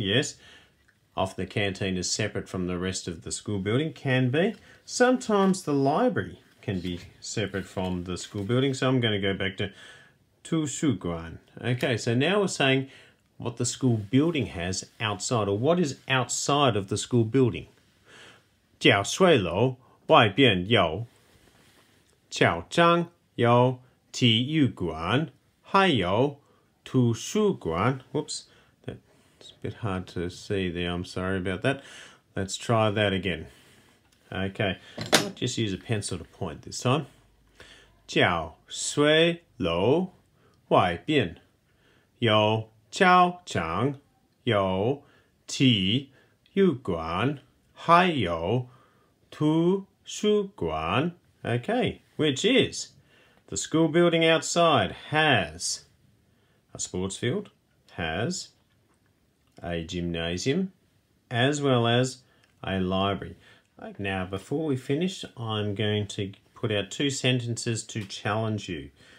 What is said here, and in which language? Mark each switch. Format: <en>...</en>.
<en>Yes, off the canteen is separate from the rest of the school building. Can be. Sometimes the library can be separate from the school building. So I'm going to go back to 图书馆. Okay, so now we're saying what the school building has outside, or what is outside of the school building.</en> <zh>教学楼外边有教场有体育馆还有图书馆.</zh> <en>Whoops, that's a bit hard to see there. I'm sorry about that. Let's try that again. Okay, I'll just use a pencil to point this time.</en> <zh>教学楼外边有教场有体育馆还有图书馆.</zh> <en>Okay, which is the school building outside has a sports field, has a gymnasium, as well as a library. Now, before we finish, I'm going to put out 2 sentences to challenge you.</en>